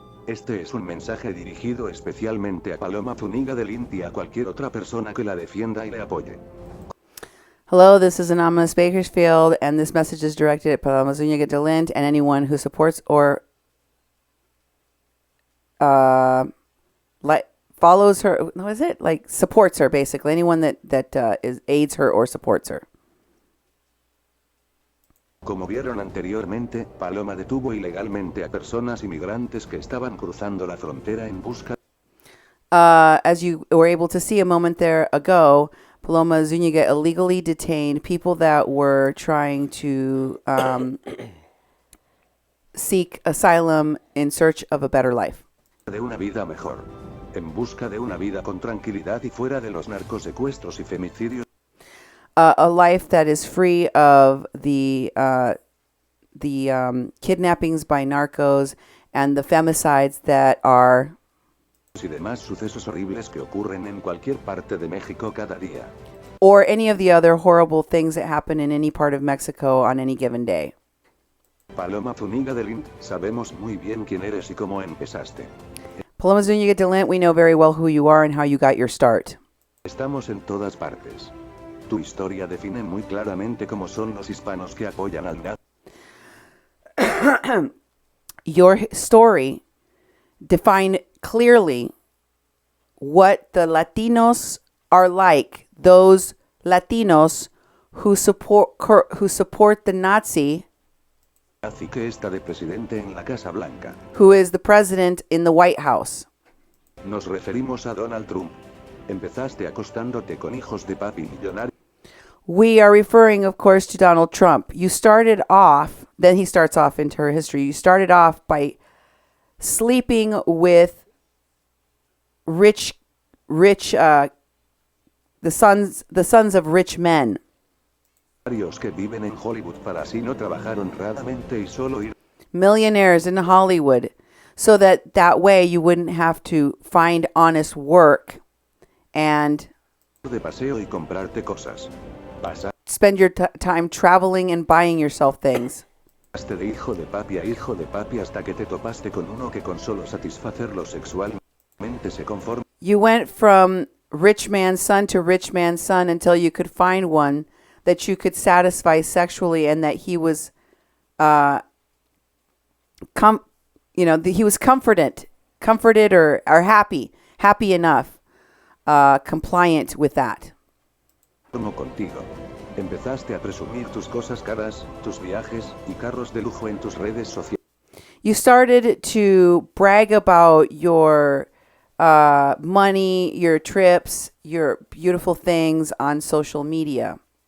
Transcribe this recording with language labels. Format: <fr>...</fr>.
<es>Este es un mensaje dirigido especialmente a Paloma Zúñiga del Int y a cualquier otra persona que la defienda y le apoye.</es> <en>Hello, this is Anonymous Bakersfield, and this message is directed at Paloma Zúñiga del Int and anyone who supports or follows her. What is it? Like, supports her, basically. Anyone that aids her or supports her.</en> <es>Como vieron anteriormente, Paloma detuvo ilegalmente a personas inmigrantes que estaban cruzando la frontera en busca.</es> <en>As you were able to see a moment there ago, Paloma Zúñiga illegally detained people that were trying to seek asylum in search of a better life.</en> <es>De una vida mejor. En busca de una vida con tranquilidad y fuera de los narcosecuestros y femicidios.</es> <en>A life that is free of the kidnappings by narcos and the femicides that are</en> <es>Y demás sucesos horribles que ocurren en cualquier parte de México cada día.</es> <en>or any of the other horrible things that happen in any part of Mexico on any given day.</en> <es>Paloma Zúñiga del Int, sabemos muy bien quién eres y cómo empezaste.</es> <en>Paloma Zúñiga del Int, we know very well who you are and how you got your start.</en> <es>Estamos en todas partes. Tu historia define muy claramente cómo son los hispanos que apoyan al nazi.</es> <en>Your story define clearly what the Latinos are like, those Latinos who support the Nazi,</en> <es>Nazi que está de presidente en la Casa Blanca.</es> <en>who is the president in the White House.</en> <es>Nos referimos a Donald Trump. Empezaste acostándote con hijos de papi millonarios.</es> <en>We are referring, of course, to Donald Trump. You started off, then he starts off into her history. You started off by sleeping with the sons of rich men.</en> <es>Que viven en Hollywood para así no trabajar honradamente y solo ir</es> <en>Millionaires in Hollywood, so that way you wouldn't have to find honest work and</en> <es>de paseo y comprarte cosas.</es> <en>spend your time traveling and buying yourself things.</en> <es>Pasaste de hijo de papi a hijo de papi hasta que te topaste con uno que con solo satisfacerlo sexualmente se conforma.</es> <en>You went from rich man's son to rich man's son until you could find one that you could satisfy sexually, and that he was, he was comforted or happy enough, compliant with that.</en> <es>Como contigo. Empezaste a presumir tus cosas caras, tus viajes y carros de lujo en tus redes sociales.</es> <en>You started to brag about your money, your trips, your beautiful things on social media.</en>